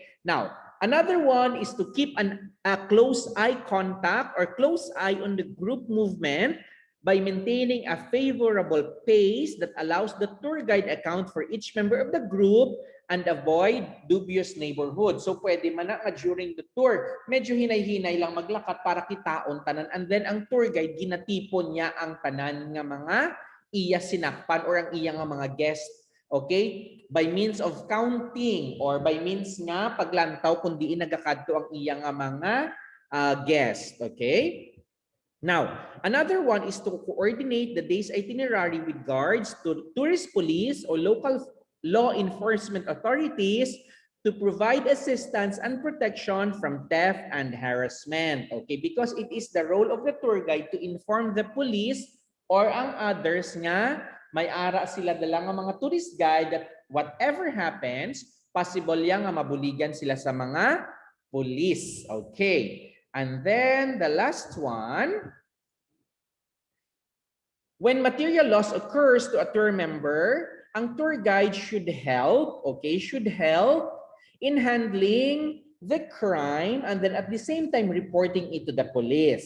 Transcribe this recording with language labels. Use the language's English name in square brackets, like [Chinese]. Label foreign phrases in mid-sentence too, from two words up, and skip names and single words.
[English] Now, another one is to keep a close eye contact or close eye on the group movement by maintaining a favorable pace that allows the tour guide account for each member of the group and avoid dubious neighborhood. [Hiligaynon] So pwede man na [English] during the tour, [Hiligaynon] medyo hinay-hinay lang maglakad para kitaon tanan, [English] and then [Hiligaynon] ang [English] tour guide [Hiligaynon] ginatipon niya ang tanan nga mga iya sinakpan or ang iya nga mga guest. [English] Okay? By means of counting or by means [Hiligaynon] nga paglantaw kung diin nagakadto ang iya nga mga guest. Okay? [English] Now, another one is to coordinate the day's itinerary with guards, to tourist police or local law enforcement authorities to provide assistance and protection from theft and harassment. Okay? Because it is the role of the tour guide to inform the police or [Hiligaynon] ang others nga may ara sila dala nga mga [English] tourist guide that whatever happens, possible [Hiligaynon] yang nga mabuligan sila sa mga [English] police. Okay. And then the last one, when material loss occurs to a tour member, ang tour guide should help, okay, should help in handling the crime and then at the same time reporting it to the police.